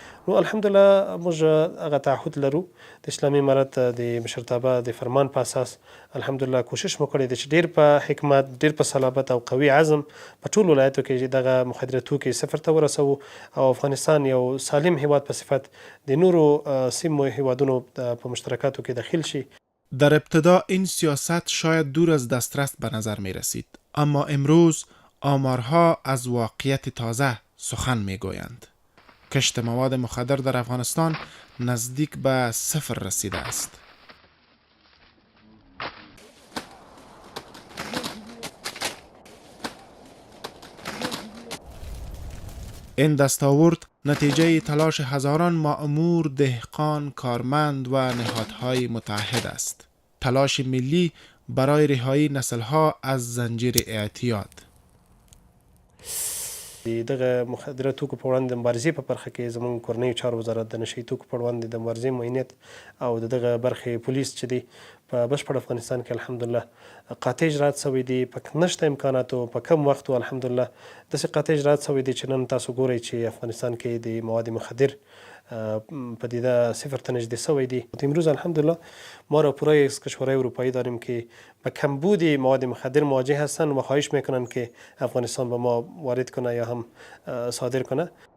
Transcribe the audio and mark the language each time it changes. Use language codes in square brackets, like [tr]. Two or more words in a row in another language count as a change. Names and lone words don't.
[ps] نو الحمدلله موږ هغه تعهد لرو د اسلامي امارت د مشرتابه د فرمان په اساس الحمدلله کوشش مو کړی دی چې ډېر په حکمت، ډېر په صلابت او قوي عزم په ټولو ولایتو کې دغه مخدره توکي صفر ته ورسوو او افغانستان یو سالم هیواد په صفت د نورو سیمو هیوادونو په مشترکاتو کې داخل شي. [fa] در ابتدا این سیاست شاید دور از دسترس به نظر می رسید، اما امروز آمارها از واقعیت تازه سخن می گویند. کشت مواد مخدر در افغانستان نزدیک به صفر رسیده است. این دستاورد نتیجه تلاش هزاران مأمور، دهقان، کارمند و نهادهای متحد است. تلاش ملی برای رهایی نسل‌ها از زنجیر اعتیاد. [ps] دغه مخدره توکو په وړاندې د مبارزې په برخه کې زموږ کورنیو چارو وزارت د نشهیي توکو په وړاندې د مبارزې معینیت او د دغه برخې پولیس چې دی په بشپړ افغانستان کې الحمدلله قاطع اجرات شوي دي. په نشته امکاناتو په کم وخت الحمدلله داسې قاطع اجرات شوي دي چې نن تاسو ګورئ چې افغانستان کې د مواد مخدر پدیده صفر ته نژدې شوی دی. [fa] امروز الحمدلله ما را پورای از کشورهای اروپایی داریم که با کمبود مواد مخدر مواجه هستند و خواهش میکنند که افغانستان به ما وارد کنه یا هم صادر کنه.